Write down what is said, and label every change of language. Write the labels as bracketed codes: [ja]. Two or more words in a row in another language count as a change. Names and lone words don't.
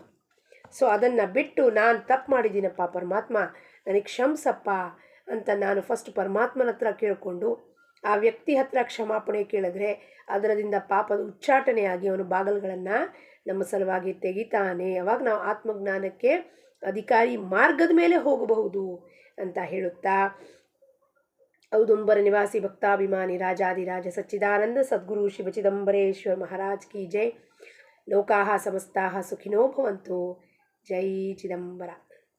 [kn] ಸೊ ಅದನ್ನು ಬಿಟ್ಟು ನಾನು ತಪ್ಪು ಮಾಡಿದ್ದೀನಪ್ಪ, ಪರಮಾತ್ಮ ನನಗೆ ಕ್ಷಮಿಸಪ್ಪ ಅಂತ ನಾನು ಫಸ್ಟ್ ಪರಮಾತ್ಮನ ಹತ್ರ ಕೇಳಿಕೊಂಡು ಆ ವ್ಯಕ್ತಿ ಹತ್ರ ಕ್ಷಮಾಪಣೆ ಕೇಳಿದ್ರೆ ಅದರದಿಂದ ಪಾಪದ ಉಚ್ಚಾಟನೆಯಾಗಿ ಅವನು ಬಾಗಲ್ಗಳನ್ನು ನಮ್ಮ ಸಲುವಾಗಿ ತೆಗಿತಾನೆ. ಅವಾಗ ನಾವು ಆತ್ಮಜ್ಞಾನಕ್ಕೆ ಅಧಿಕಾರಿ ಮಾರ್ಗದ ಮೇಲೆ ಹೋಗಬಹುದು ಅಂತ ಹೇಳುತ್ತಾ, [sa] ಔದುಂಬರ ನಿವಾಸಿ ಭಕ್ತಾಭಿಮಾನಿ ರಾಜಾದಿರಾಜ ಸಚ್ಚಿದಾನಂದ ಸದ್ಗುರು ಶಿವ ಚಿದಂಬರೇಶ್ವರ [hi] महाराज की जय. [sa] ಲೋಕಾಹ ಸಮಸ್ತಾಹ ಸುಖಿನೋ ಭವಂತು. ಜೈ ಚಿದಂಬರ.